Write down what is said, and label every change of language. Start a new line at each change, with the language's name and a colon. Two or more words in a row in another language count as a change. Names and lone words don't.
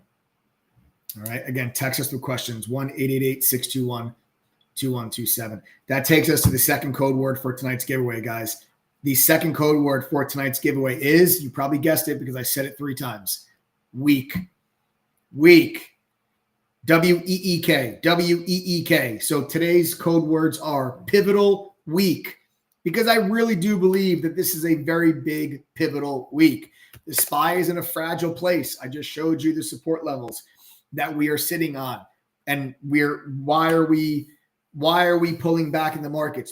English: All right. Again, text us with questions. 1-888-621-2127. That takes us to the second code word for tonight's giveaway, guys. The second code word for tonight's giveaway is, you probably guessed it because I said it 3 times, week. Week. W-E-E-K. W-E-E-K. So today's code words are pivotal week, because I really do believe that this is a very big pivotal week. The SPY is in a fragile place. I just showed you the support levels that we are sitting on. And why are we pulling back in the markets?